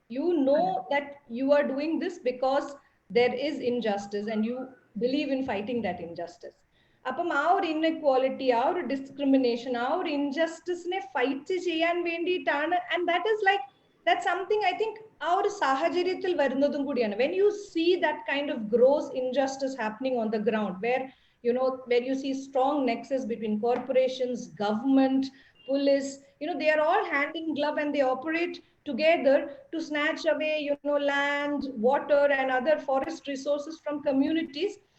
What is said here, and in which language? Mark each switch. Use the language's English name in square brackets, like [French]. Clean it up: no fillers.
[English] You know that you are doing this because there is injustice and you believe in fighting that injustice. [Malayalam] അപ്പം ആ ഒരു inequality, ആ ഒരു discrimination, ആ ഒരു ഇൻജസ്റ്റിസിനെ ഫൈറ്റ് ചെയ്യാൻ വേണ്ടിയിട്ടാണ്. [English] And that is like, that's something I think ആ ഒരു സാഹചര്യത്തിൽ വരുന്നതും കൂടിയാണ്. When you see that kind of gross injustice happening on the ground, where you see strong nexus between corporations, government, police, they are all hand in glove, and they operate together to snatch away, land, water, and other forest resources from communities.